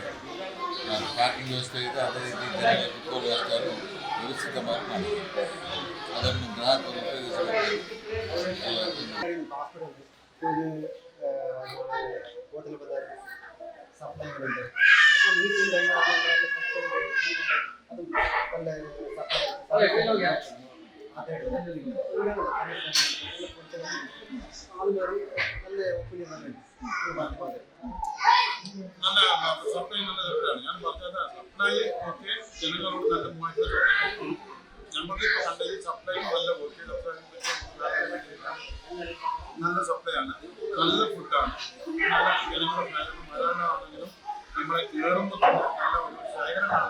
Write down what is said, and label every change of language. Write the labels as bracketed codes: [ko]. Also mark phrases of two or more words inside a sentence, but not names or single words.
[kn] ಪಾರ್ಕಿಂಗ್ ವ್ಯವಸ್ಥೆ ಇದೆ, ಅದೇ ರೀತಿ ಜನರಿಗೆ ಕುತ್ಕೊಳ್ಳುವ ವ್ಯವಸ್ಥೆಯನ್ನು ವ್ಯವಸ್ಥಿತವಾಗಿ ಮಾಡಿದೆ. ಅದನ್ನು ಗ್ರಾಹಕರು ಉಪಯೋಗಿಸಬೇಕು. ಹೋಟೆಲ್ ಬಂದ ಸಪ್ಲೈಗಳಿದೆ. [ml] സപ്ലൈ നല്ല തരത്തിലാണ്. ഞാൻ പറഞ്ഞത് സപ്ലൈ ഒക്കെ ജനങ്ങളോട് നല്ല നമുക്കിപ്പോൾ കണ്ടത് സപ്ലൈ നല്ല നല്ല സപ്ലൈ ആണ്, നല്ല ഫുഡാണ്, നല്ല ജനങ്ങളുടെ മലയാളമാണെങ്കിലും നമ്മളെ കയറുമ്പോൾ നല്ല ഒരു ശേഖരമാണ്.